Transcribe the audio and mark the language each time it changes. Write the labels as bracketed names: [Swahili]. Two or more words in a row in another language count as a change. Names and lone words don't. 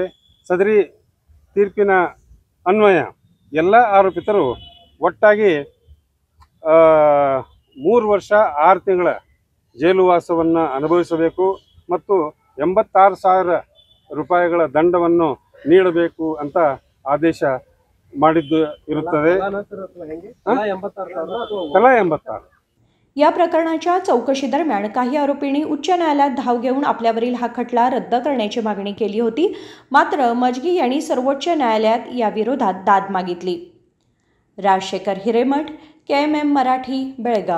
[Kannada] ಸದರಿ ತೀರ್ಪಿನ ಅನ್ವಯ ಎಲ್ಲ ಆರೋಪಿತರು ಒಟ್ಟಾಗಿ 3 ವರ್ಷ 6 ತಿಂಗಳ ಜೈಲುವಾಸವನ್ನು ಅನುಭವಿಸಬೇಕು ಮತ್ತು 86,000 ರೂಪಾಯಿಗಳ ದಂಡವನ್ನು ನೀಡಬೇಕು ಅಂತ ಆದೇಶ ಮಾಡಿದ್ದು इरुತ್ತದೆ. तला 86. [Marathi] या प्रकरणाच्या चौकशी दरम्यान काही आरोपींनी उच्च न्यायालयात धाव घेऊन आपल्यावरील हा खटला रद्द करण्याची मागणी केली होती. मात्र मजगी यांनी सर्वोच्च न्यायालयात या विरोधात दाद मागितली. राजशेखर हिरेमठ, KMM मराठी, बेळगाव.